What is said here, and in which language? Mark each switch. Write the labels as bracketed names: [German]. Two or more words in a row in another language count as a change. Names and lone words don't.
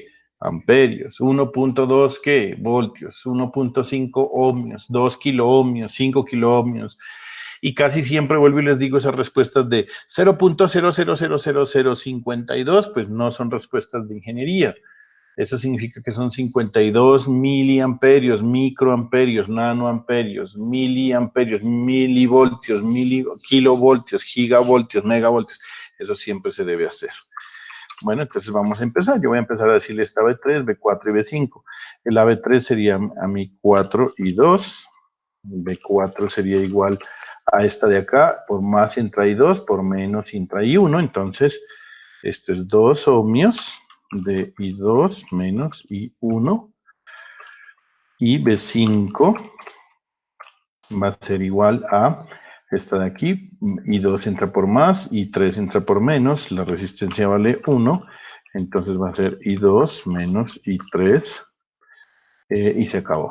[Spanish] Amperios, 1.2 ¿qué? Voltios, 1.5 ohmios, 2 kiloohmios, 5 kiloohmios. Y casi siempre vuelvo y les digo esas respuestas de 0.000052, pues no son respuestas de ingeniería. Eso significa que son 52 miliamperios, microamperios, nanoamperios, miliamperios, milivoltios, kilovoltios, gigavoltios, megavoltios. Eso siempre se debe hacer. Bueno, entonces vamos a empezar. Yo voy a empezar a decirle esta B3, B4 y B5. El AB3 sería a mi 4 y 2. B4 sería igual a esta de acá. Por más entra I 2, por menos entra I 1. Entonces, esto es 2 ohmios de I2 menos I1 y B5 va a ser igual a esta de aquí, I2 entra por más, I3 entra por menos, la resistencia vale 1, entonces va a ser I2 menos I3 y se acabó.